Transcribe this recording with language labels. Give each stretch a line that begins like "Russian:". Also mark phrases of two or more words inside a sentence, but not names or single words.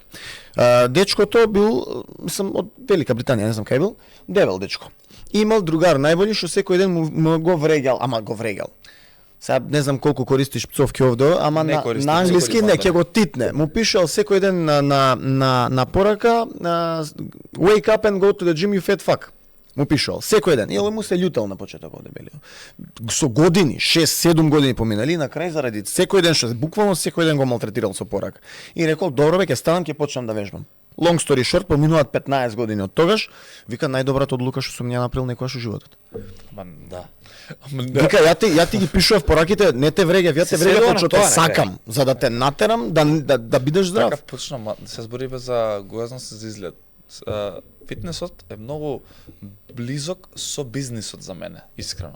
Macedonian: Дечкото бил, мислам, од Велика Британија, не знам кај бил, дебел дечко. И имал другар најболи што секој ден му го врегал, ама го врегал. Сега не знам колку користиш пцовки овде, ама Не на користам, англиски не не користам, ќе го титне. Му пишал секој ден на порака,
English: wake up and go to the gym you fat fuck.
Macedonian: Му пишал секој ден. И овој му се љутел на почеток овде бели. Со години, 6-7 години поминали, на крај заради секој ден што буквално секој ден го малтретирал со порака. И рекол, добро бе, ќе станам, ќе почнам да вежбам.
English: Long story short,
Macedonian: поминуваат 15 години од тогаш, вика најдобрата одлука што сум ја направил некогаш во животот. Да. Вика, ја ти ги пишував пораките, не те врегев, ја те Се врегев сведува од што на те тоа, на крај. сакам, за да те натерам да бидеш здрав. Така почна, се збориме за гојазност за изглед. Фитнесот е многу близок со бизнисот за мене, искрено.